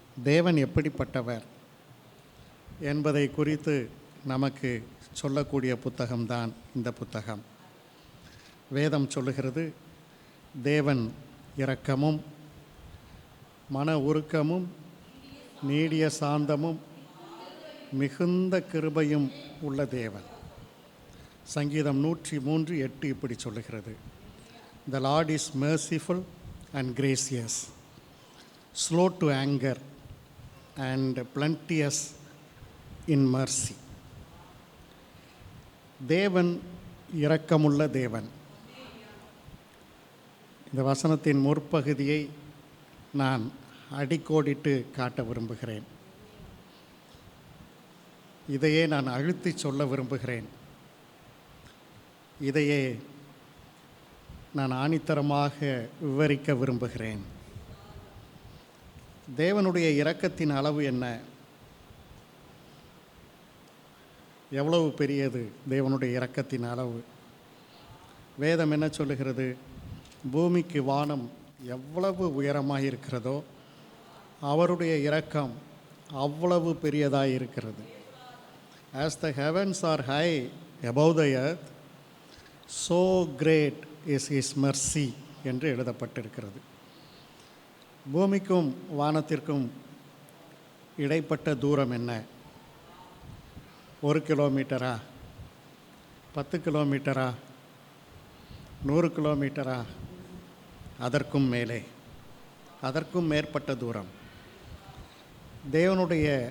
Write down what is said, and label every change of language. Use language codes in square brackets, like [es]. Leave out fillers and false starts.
[ta] தேவன் எப்படிப்பட்டவர் என்பதை குறித்து நமக்கு சொல்லக்கூடிய புத்தகம்தான் இந்த புத்தகம். வேதம் சொல்லுகிறது, தேவன் இரக்கமும் மன உருக்கமும் நீடிய சாந்தமும் மிகுந்த கிருபையும் உள்ள தேவன். சங்கீதம் 103:8 இப்படி சொல்லுகிறது, [en] The Lord is merciful and gracious, slow to anger and plenteous in mercy. [ta] தேவன் இரக்கமுள்ள தேவன். இந்த வசனத்தின் முற்பகுதியை நான் அடிக்கோடிட்டு காட்ட விரும்புகிறேன். இதையே நான் அழுத்தி சொல்ல விரும்புகிறேன். இதையே நான் ஆணித்தரமாக விவரிக்க விரும்புகிறேன். தேவனுடைய இரக்கத்தின் அளவு என்ன? எவ்வளவு பெரியது தேவனுடைய இரக்கத்தின் அளவு? வேதம் என்ன சொல்லுகிறது? பூமிக்கு வானம் எவ்வளவு உயரமாக இருக்கிறதோ அவருடைய இரக்கம் அவ்வளவு பெரியதாக இருக்கிறது. [en] As the heavens are high above the earth, so great is his mercy [ta] என்று எழுதப்பட்டிருக்கிறது. பூமிக்கும் வானத்திற்கும் இடைப்பட்ட தூரம் என்ன? 1 கிலோமீட்டரா, 10 கிலோமீட்டரா, 100 கிலோமீட்டரா? அதற்கும் மேலே, அதற்கும் மேற்பட்ட தூரம் தேவனுடைய.